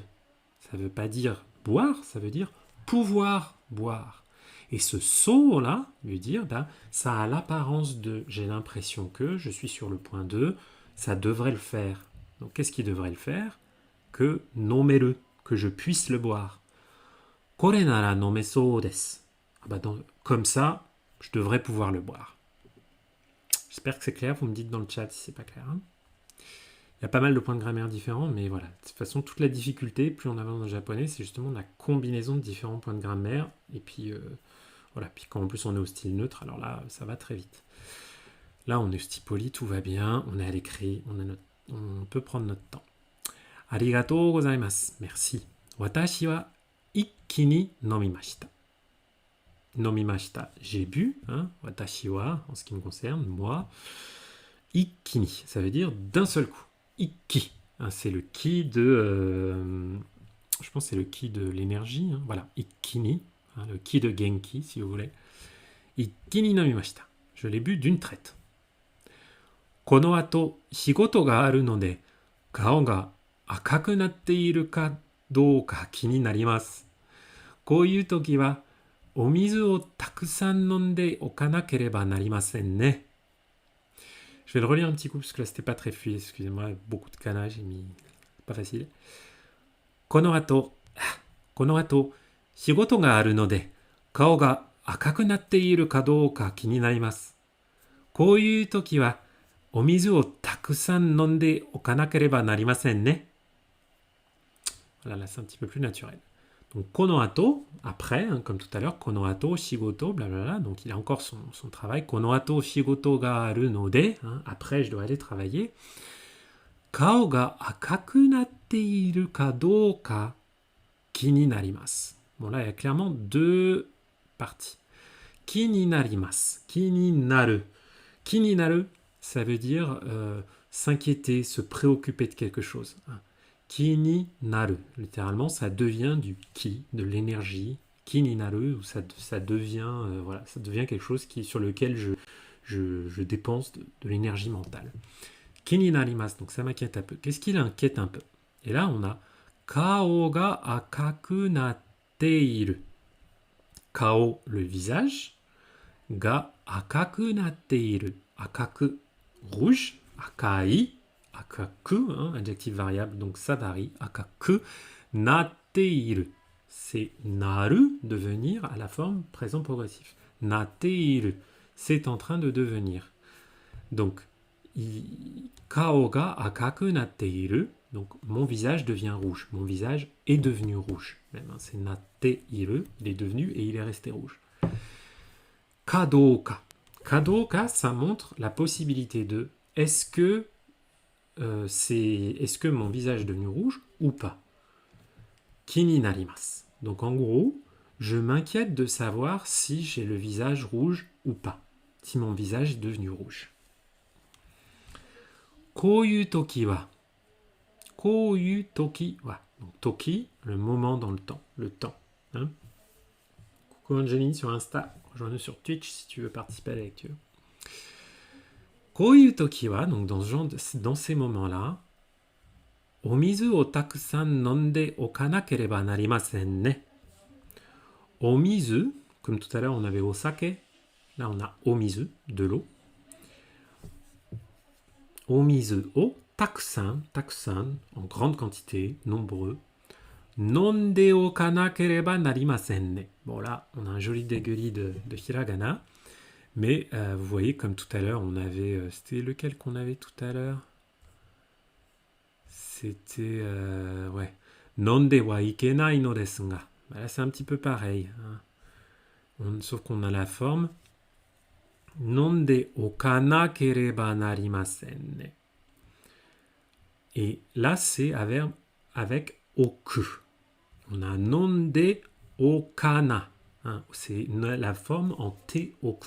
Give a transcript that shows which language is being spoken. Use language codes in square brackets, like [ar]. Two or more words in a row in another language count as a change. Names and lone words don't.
[fr] Ça ne veut pas dire boire, ça veut dire pouvoir boire. Et ce so-là veut dire, ça a l'apparence de j'ai l'impression que, je suis sur le point 2, ça devrait le faire. Donc qu'est-ce qui devrait le faire? Que nomeru, que je puisse le boire. [ja] これなら飲めそうです. [fr] Comme ça, je devrais pouvoir le boire. J'espère que c'est clair, vous me dites dans le chat si c'est pas clair. Hein. Il y a pas mal de points de grammaire différents, mais voilà. De toute façon, toute la difficulté, plus on avance dans le japonais, c'est justement la combinaison de différents points de grammaire. Et puis, voilà. Puis quand en plus on est au style neutre, alors là, ça va très vite. Là, on est au style poli, tout va bien, on est à l'écrit, on peut prendre notre temps. [ja] ありがとうございます. [fr] Merci. [ja] 私は一気に飲みました. Nomimashita, [fr] j'ai bu. Hein. [ja] 私は, [fr] en ce qui me concerne, moi. [ja] 一気に, [fr] ça veut dire d'un seul coup. Ikki, hein, c'est le ki de... je pense que c'est le ki de l'énergie. Hein. Voilà, [ja] 一気に, [fr] hein, le ki de genki, si vous voulez. [ja] 一気に飲みました. [fr] Je l'ai bu d'une traite. [ja] この後, 仕事があるので、顔が赤くなっているかどうか気になります. こういう時は、お水をたくさん飲んでおかなければなりませんね. [fr] Je vais le relire un petit coup parce que là c'était pas très fluide, excusez-moi, beaucoup de kana, j'ai mis. Pas facile. [ja] この後, 仕事があるので、顔が赤くなっているかどうか気になります. こういう時は、お水をたくさん飲んでおかなければなりませんね. [fr] Voilà, là c'est un petit peu plus naturel. Donc konoato, après, hein, comme tout à l'heure, konoato, shigoto, blablabla. Donc il a encore son travail. [ja] この後、仕事があるので. [fr] Hein, après, je dois aller travailler. [ja] 顔が赤くなっているかどうか気になります. [fr] Bon, là, il y a clairement deux parties. [ja] 気になります。気になる. 気になる, [fr] ça veut dire s'inquiéter, se préoccuper de quelque chose. Hein. [ja] 気になる, [fr] littéralement, ça devient du ki, de l'énergie. [ja] 気になる, [fr] où ça devient, voilà, ça devient quelque chose sur lequel je dépense de l'énergie mentale. [ja] 気になります, [fr] donc ça m'inquiète un peu. Qu'est-ce qui l'inquiète un peu? Et là, on a [ja] 顔が赤くなっている. [fr] Kao, le visage. [ja] が赤くなっている. [fr] Akaku, rouge. [ja] 赤い、赤く, [fr] hein, adjectif variable, donc ça varie. [ja] 赤くなっている. [fr] C'est naru, devenir, à la forme présent progressif. [ja] なっている, [fr] c'est en train de devenir. [ja] Donc, 顔が赤くなっている. [fr] Donc, mon visage devient rouge. Mon visage est devenu rouge. Même, hein, c'est [ja] なっている. [fr] Il est devenu et il est resté rouge. [ja] Kadoka. Kadoka, [fr] ça montre la possibilité de est-ce que mon visage est devenu rouge ou pas? [ja] 気になります. [fr] Donc en gros, je m'inquiète de savoir si j'ai le visage rouge ou pas. Si mon visage est devenu rouge. [ja] こういう時は。こういう時は. [fr] Donc toki, le moment dans le temps. Le temps. Hein. Coucou Angeline sur Insta. Rejoins-nous sur Twitch si tu veux participer à la lecture. [ja] こういう時は, [fr] donc dans ces moments-là, [ja] お水をたくさん飲んでおかなければなりませんね. Omizu, [fr] comme tout à l'heure on avait osake, là on a omizu, de l'eau. [ja] お水をたくさん, [fr] en grande quantité, nombreux. [ja] 飲んでおかなければなりませんね. [fr] Bon là, on a un joli dégueulis de hiragana. Mais vous voyez, comme tout à l'heure, on avait... c'était lequel qu'on avait tout à l'heure? C'était... ouais. [ja] 飲んではいけないのですが. [fr] Là, c'est un petit peu pareil. Hein. Sauf qu'on a la forme. [ja] 飲んでおかなければなりませんね. [fr] Et là, c'est avec oku. On a [ja] 飲んでおかな. [fr] Hein, c'est la forme en te-oku.